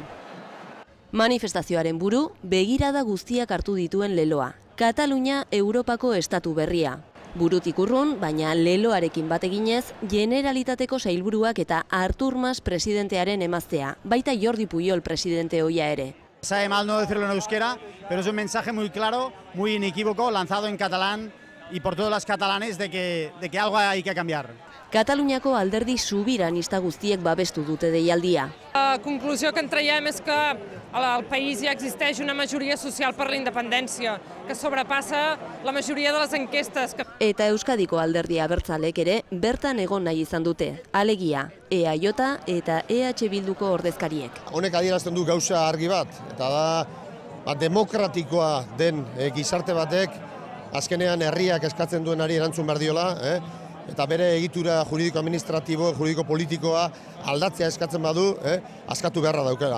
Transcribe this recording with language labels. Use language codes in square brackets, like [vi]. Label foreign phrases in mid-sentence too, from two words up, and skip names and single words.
[eu] Manifestazioaren buru, begirada guztiak hartu dituen leloa. Katalunia Europako estatu berria. Burutik urrun, baina leloarekin bateginez, Generalitateko sailburuak eta Artur Mas presidentearen emaztea, baita Jordi Pujol presidente ohia ere. [es] Sabe mal no decirlo en euskera, pero es un mensaje muy claro, muy inequívoco, lanzado en catalán y por todos los catalanes de que algo hay que cambiar. [eu] Kataluniako alderdi sobiranista guztiek babestu dute deialdia. [ca] La conclusió que en traiem és que al país ja existeix una majoria social per la independència, que sobrepassa la majoria de les enquestes. [eu] Eta Euskadiko alderdi abertzalek ere bertan egon nahi izan dute. Alegia, EAJ eta EH Bilduko ordezkariek. Honek adierazten du gauza argi bat, eta da demokratikoa den gizarte batek azkenean herriak eskatzen duenari erantzun behar diola, eta bere egitura juridiko-administratibo, juridiko-politikoa aldatzea eskatzen badu, askatu beharra daukela.